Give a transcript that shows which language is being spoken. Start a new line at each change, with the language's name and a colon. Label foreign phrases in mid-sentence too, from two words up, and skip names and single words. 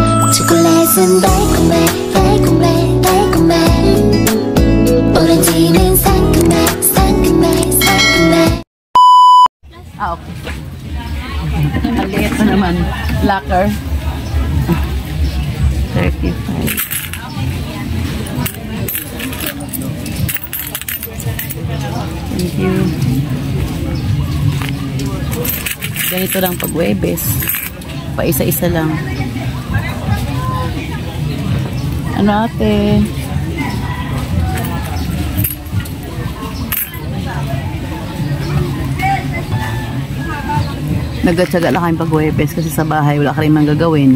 Korean: 초콜릿은 달콤해 달콤해 달콤해 오렌지는 상큼해 상큼해 상큼해.
Filipino: Ah, okay. Ang liit pa naman. Locker.
English: 35. Thank you.
Filipino: Ganito lang pag Huwebes. Pa isa-isa lang. Ano ate? Nagtsaga lang kami pag Huwebes kasi sa bahay wala ka rin mang gagawin.